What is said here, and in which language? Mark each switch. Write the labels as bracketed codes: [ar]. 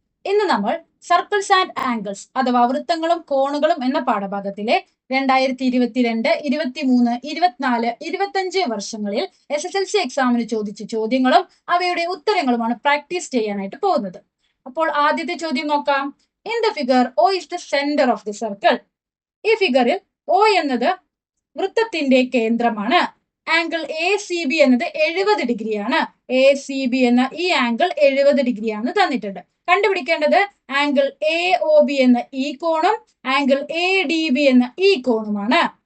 [ml] ഇന്ന് നമ്മൾ circles and angles അഥവാ വൃത്തങ്ങളും കോണുകളും എന്ന പാഠഭാഗത്തിലെ 2022, 23, 24, 25 വർഷങ്ങളിൽ SSLC എക്സാമിന് ചോദിച്ച ചോദ്യങ്ങളും അവയുടെ ഉത്തരങ്ങളുമാണ് പ്രാക്ടീസ് ചെയ്യാനായിട്ട് പോകുന്നത്. അപ്പോൾ ആദ്യത്തെ ചോദ്യം നോക്കാം. [en] In the figure O is the center of the circle. [ml] ഈ ഫിഗറിൽ O എന്നത് വൃത്തത്തിന്റെ കേന്ദ്രമാണ്. ആംഗിൾ ACB എന്നത് 70 ഡിഗ്രിയാണ്. ACB എന്ന ഈ ആംഗിൾ 70 ഡിഗ്രിയാണ് തന്നിട്ടുണ്ട്. കണ്ടുപിടിക്കേണ്ടത് ആംഗിൾ AOB എന്ന ഈ കോണും ആംഗിൾ ADB എന്ന ഈ കോണുമാണ്.